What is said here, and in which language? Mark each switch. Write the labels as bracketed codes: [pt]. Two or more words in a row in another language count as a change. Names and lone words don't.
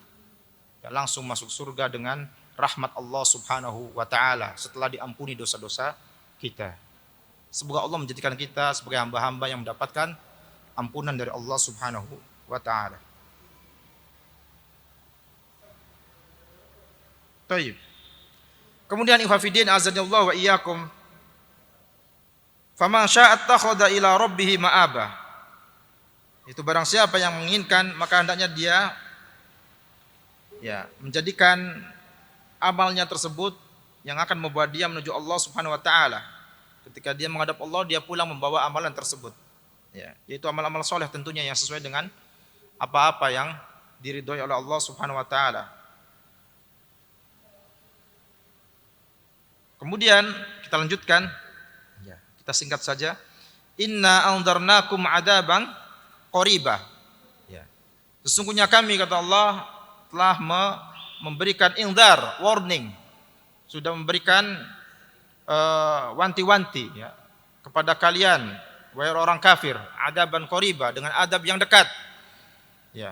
[id] Ya, langsung masuk surga dengan rahmat Allah [ar] سبحانه وتعالى [id] setelah diampuni dosa-dosa kita. Semoga Allah menjadikan kita sebagai hamba-hamba yang mendapatkan ampunan dari Allah [ar] سبحانه وتعالى. [id] Baik. [ar] Kemudian إخوة في الدين أعزنا الله وإياكم. فمن شاء اتخذ إلى ربه مآبا. [id] Itu barang siapa yang menginginkan maka hendaknya dia menjadikan amalnya tersebut yang akan membawa dia menuju Allah [ar] سبحانه وتعالى. [id] Ketika dia menghadap Allah, dia pulang membawa amalan tersebut. Ya, yaitu amal-amal soleh tentunya yang sesuai dengan apa-apa yang diridhoi oleh Allah [ar] سبحانه وتعالى. [id] Kemudian kita lanjutkan. Ya, kita singkat saja. [ar] إنا أنذرناكم عذابا قريبا. [id] Ya. Sesungguhnya kami, kata Allah, telah memberikan inzar, warning, sudah memberikan wanti-wanti ya, kepada kalian wahai orang kafir, [ar] عذابا قريبا, [id] dengan adab yang dekat. Ya.